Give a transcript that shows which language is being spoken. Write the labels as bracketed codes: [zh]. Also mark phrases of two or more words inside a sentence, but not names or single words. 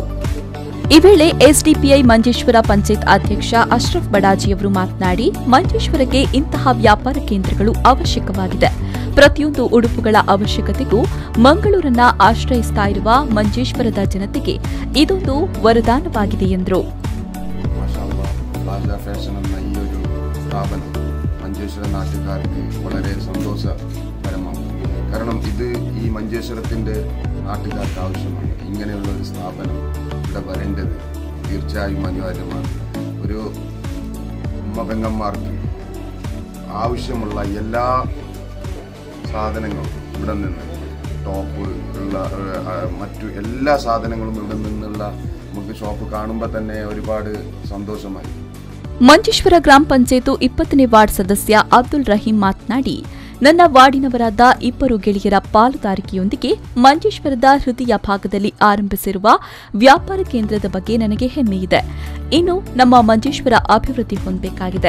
[kn] ಈ ವೇಳೆ ಎಸ್ಡಿಪಿಐ ಮಂಜೇಶ್ವರ ಪಂಚಾಯತ್ ಅಧ್ಯಕ್ಷ ಅಶ್ರಫ್ ಬಡಾಜಿಯವರು ಮಾತನಾಡಿ, ಮಂಜೇಶ್ವರಕ್ಕೆ ಇಂತಹ ವ್ಯಾಪಾರ ಕೇಂದ್ರಗಳು ಅವಶ್ಯಕವಾಗಿದೆ. ಪ್ರತಿಯೊಂದು ಉಡುಪುಗಳ ಅವಶ್ಯಕತೆಗೂ ಮಂಗಳೂರನ್ನ ಆಶ್ರಯಿಸ್ತಾ ಇರುವ ಮಂಜೇಶ್ವರದ ಜನತೆಗೆ ಇದೊಂದು ವರದಾನವಾಗಿದೆ ಎಂದರು. [ml] മഞ്ചേശ്വര നാട്ടുകാർക്ക് വളരെ സന്തോഷകരമാണ്. കാരണം ഇത് ഈ മഞ്ചേശ്വരത്തിൻ്റെ നാട്ടുകാർക്ക് ആവശ്യമാണ്. ഇങ്ങനെയുള്ള ഒരു സ്ഥാപനം ഇവിടെ വരേണ്ടത് തീർച്ചയായും അനിവാര്യമാണ്. ഒരു പെങ്ങന്മാർക്ക് ആവശ്യമുള്ള എല്ലാ സാധനങ്ങളും ഇവിടെ നിന്ന് ടോപ്പ് ഉള്ള മറ്റു എല്ലാ സാധനങ്ങളും ഇവിടെ നിന്നുള്ള നമുക്ക് ഷോപ്പ് കാണുമ്പോൾ തന്നെ ഒരുപാട് സന്തോഷമായി. [kn] ಮಂಜೇಶ್ವರ ಗ್ರಾಮ ಪಂಚಾಯತ್ 20ನೇ ವಾರ್ಡ್ ಸದಸ್ಯ ಅಬ್ದುಲ್ ರಹೀಂ ಮಾತನಾಡಿ, ನನ್ನ ವಾರ್ಡಿನವರಾದ ಇಬ್ಬರು ಗೆಳೆಯರ ಪಾಲುದಾರಿಕೆಯೊಂದಿಗೆ ಮಂಜೇಶ್ವರದ ಹೃದಯ ಭಾಗದಲ್ಲಿ ಆರಂಭಿಸಿರುವ ವ್ಯಾಪಾರ ಕೇಂದ್ರದ ಬಗ್ಗೆ ನನಗೆ ಹೆಮ್ಮೆಯಿದೆ. ಇನ್ನು ನಮ್ಮ ಮಂಜೇಶ್ವರ ಅಭಿವೃದ್ಧಿ ಹೊಂದಬೇಕಾಗಿದೆ.